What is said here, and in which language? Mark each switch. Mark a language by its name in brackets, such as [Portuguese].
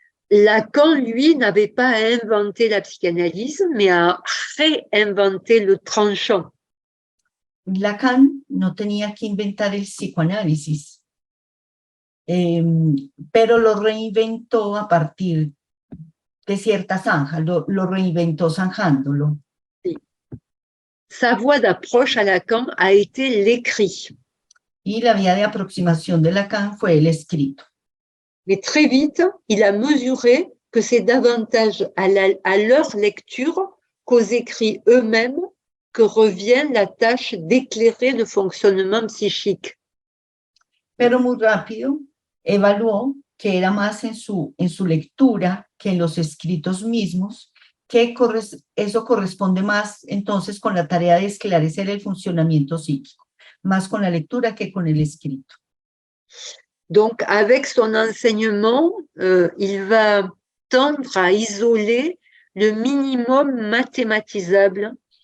[French] Lacan, lui, n'avait pas inventé la psychanalyse, mais a réinventé le tranchant. [Spanish] Lacan no tenía que inventar el psicoanálisis, pero lo reinventó a partir de cierta zanja, lo reinventó zanjándolo. [French] Sa voie d'approche à Lacan a été l'écrit. [Spanish] Y la vía de aproximación de Lacan fue el escrito. [French] Mais très vite, il a mesuré que c'est davantage à leur lecture qu'aux écrits eux-mêmes que revient la tâche d'éclairer le fonctionnement psychique. [Spanish] Pero muy rápido evaluó que era más en su lectura que en los escritos mismos, que eso corresponde más entonces con la tarea de esclarecer el funcionamiento psíquico, más con la lectura que con el escrito. [French] Donc, avec son enseignement, il va tendre à isoler le minimum mathématisable.